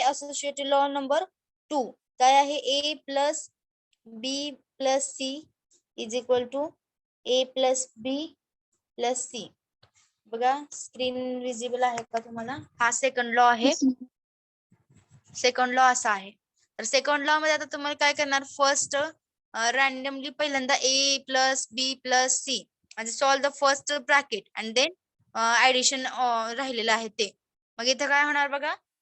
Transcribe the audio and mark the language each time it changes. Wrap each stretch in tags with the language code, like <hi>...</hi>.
<mr>Associated law number 2 काय आहे?</mr> <en>A plus B plus C is equal to A plus B plus C.</en> <mr>बघा screen visible आहे का तुम्हाला? हा सेकंड लॉ आहे.</mr> <en>Yes, ma'am.</en> <mr>सेकंड लॉ असा आहे. तर सेकंड लॉ मध्ये आता तुम्हाला काय करणार? फर्स्ट रॅन्डमली पहिल्यांदा ए प्लस बी प्लस सी, म्हणजे</mr> <en>solve the first bracket and then addition</en> <mr>राहिलेलं आहे ते. मग इथे काय होणार बघा?</mr>